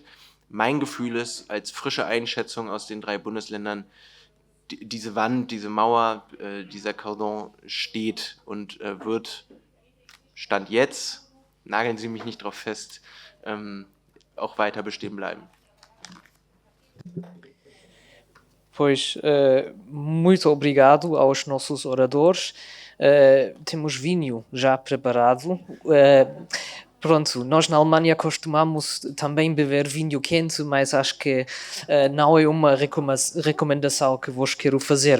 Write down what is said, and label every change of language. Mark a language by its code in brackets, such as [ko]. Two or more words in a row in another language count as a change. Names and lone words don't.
[de] Mein Gefühl ist, als frische Einschätzung aus den 3 Bundesländern, diese Wand, diese Mauer, dieser Cordon steht und wird, Stand jetzt, nageln Sie mich nicht drauf fest, auch weiter bestehen bleiben. [pt] Pois, muito obrigado aos nossos oradores. Temos vinho já preparado. Pronto, nós na Alemanha costumamos também beber vinho quente, mas acho que não é uma recomendação que vos quero fazer.